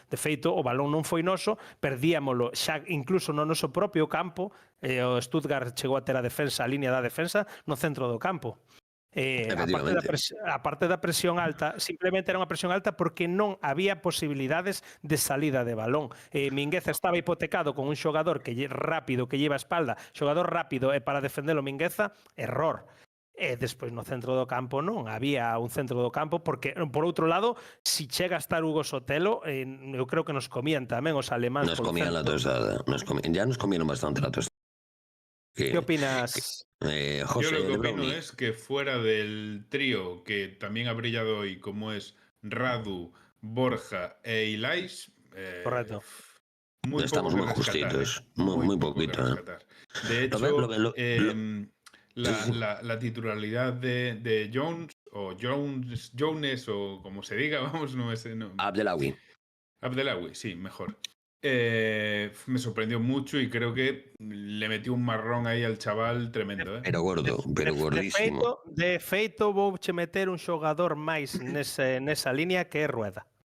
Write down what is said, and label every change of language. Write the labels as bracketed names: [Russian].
[Galician] De feito, o balón non foi noso, perdíamolo xa incluso no noso propio campo. O Stuttgart chegou a ter a línea da defensa no centro do campo. Aparte da presión alta, simplemente era unha presión alta porque non había posibilidades de salida de balón. Mingueza estaba hipotecado con un xogador que rápido, que lleva a espalda, xogador rápido para defendelo Mingueza, error. E despois no centro do campo non había un centro do campo porque, por outro lado, si chega a estar Hugo Sotelo, eu creo que nos comían tamén os alemáns. [Spanish] Nos comían la tostada, ya nos comieron bastante la tostada. ¿Qué opinas? José, yo lo que opino es que fuera del trío que también ha brillado hoy, como es Radu, Borja e Ilais, correcto. Estamos muy justitos, muy poquito. De hecho, la titularidad de Jones o Jones o como se diga, vamos, no sé. No. Abdelawi, sí, mejor. Me sorprendió mucho y creo que le metió un marrón ahí al chaval tremendo. Pero gordo, pero gordísimo. [Galician] De feito vouche meter un xogador máis nesa línea que é Rueda.